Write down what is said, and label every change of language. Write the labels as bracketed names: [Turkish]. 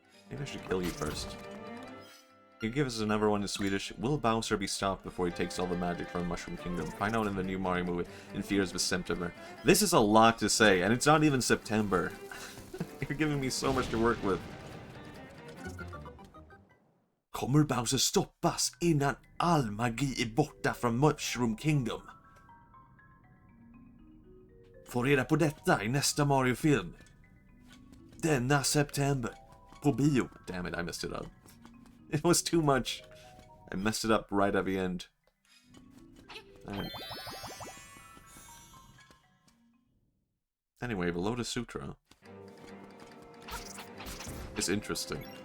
[English] Maybe I should kill you first. Can you give us another one in Swedish? Will Bowser be stopped before he takes all the magic from Mushroom Kingdom? Find out in the new Mario movie in theaters this September. This is a lot to say, and it's not even September. You're giving me so much to work with. [Swedish] Kommer Bowser stoppas innan all magi är borta från Mushroom Kingdom? Få reda på detta i nästa Mario-film. Denna September. På bio. [English] Damn it, I messed it up. It was too much. I messed it up right at the end. Anyway, the Lotus Sutra is interesting.